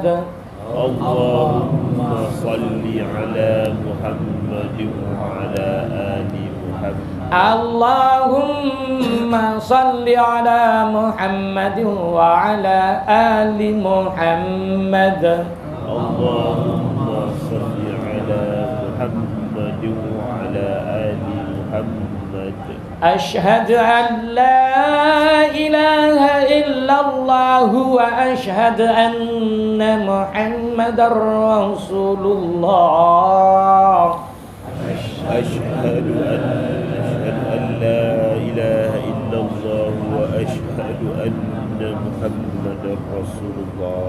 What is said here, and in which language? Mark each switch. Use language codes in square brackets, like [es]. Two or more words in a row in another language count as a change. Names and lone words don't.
[ar] اللهم صل على محمد وعلى آل محمد. اللهم صل على محمد وعلى آل محمد. اللهم صل على محمد وعلى آل محمد. أشهد أن لا إله إلا الله وأشهد أن محمد رسول الله. أشهد أن لا إله إلا الله وأشهد أن محمدا رسول الله.